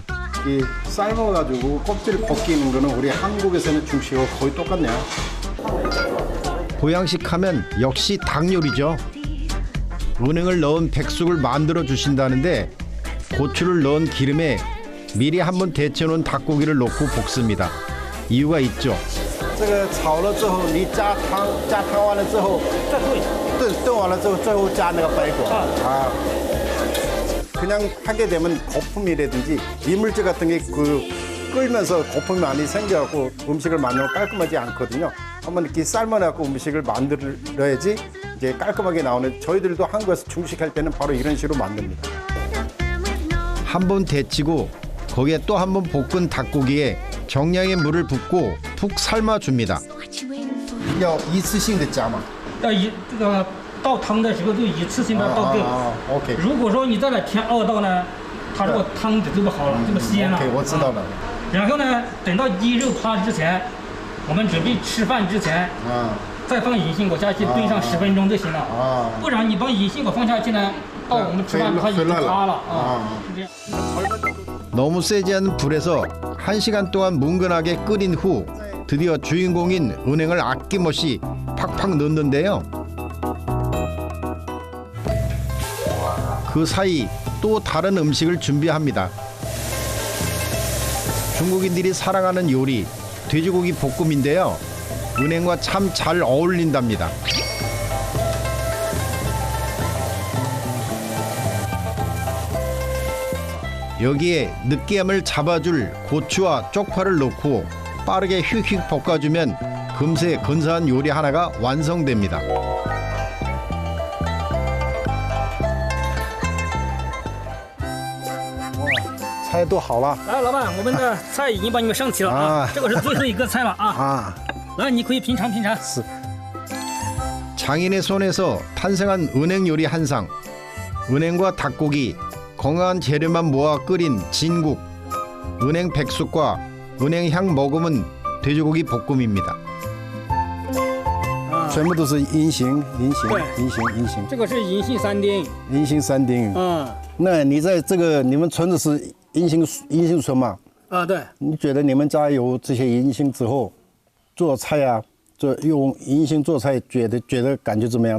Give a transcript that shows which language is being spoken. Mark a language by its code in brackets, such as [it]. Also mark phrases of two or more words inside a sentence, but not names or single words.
[ko] 이 삶아가지고 껍질 벗기는 거는 우리 한국에서는 중식하고 거의 똑같네요. 보양식 하면 역시 닭 요리죠. 은행을 넣은 백숙을 만들어 주신다는데 고추를 넣은 기름에 미리 한번 데쳐놓은 닭고기를 넣고 볶습니다. 이유가 있죠. [zh] 这个炒了之后，你加汤完了之后，炖完了之后，最后加那个白果啊。 [ko] 그냥 하게 되면 거품이라든지 이물질 같은 게 끓면서 거품이 많이 생겨갖고 음식을 만들면 깔끔하지 않거든요. 한번 이렇게 삶아갖고 음식을 만들어야지 이제 깔끔하게 나오는. 저희들도 한국에서 중식할 때는 바로 이런 식으로 만듭니다. 한 번 데치고 거기에 또 한 번 볶은 닭고기에 정량의 물을 붓고 푹 삶아줍니다. [zh] 要一次性的加吗？要这个倒汤的时候就一次性的倒够。 OK 如果说你再来添2道呢，它这个汤汁就不好了，就不鲜了。 OK， 我知道了。然后呢，等到鸡肉趴之前，我们准备吃饭之前，再放银杏果下去炖上10分钟就行了。不然你把银杏果放下去呢，到我们吃饭它已经塌了啊。是这样。 [ko] 너무 세지 않은 불에서 1시간 동안 뭉근하게 끓인 후 드디어 주인공인 은행을 아낌없이 팍팍 넣는데요. 그 사이 또 다른 음식을 준비합니다. 중국인들이 사랑하는 요리 돼지고기 볶음인데요. 은행과 참 잘 어울린답니다. 여기에 느끼함을 잡아줄 고추와 쪽파를 넣고 빠르게 휙휙 볶아주면 금세 근사한 요리 하나가 완성됩니다. [zh] 菜都好了。来，老板，我们的菜已经帮你们上齐了啊，这个是最后一个菜了啊。来，你可以品尝品尝。是。 [ko] 장인의 손에서 탄생한 은행 요리 한 상. 은행과 닭고기, 건강한 재료만 모아 끓인 진국, 은행 백숙과 은행 향 머금은 돼지고기 볶음입니다. [zh] 全部都是银杏，银杏，对银杏，银杏，这个是银杏3丁。银杏3丁。那你在这个你们村子是银杏村嘛？对。你觉得你们家有这些银杏之后，做菜啊，用银杏做菜，觉得感觉怎么样？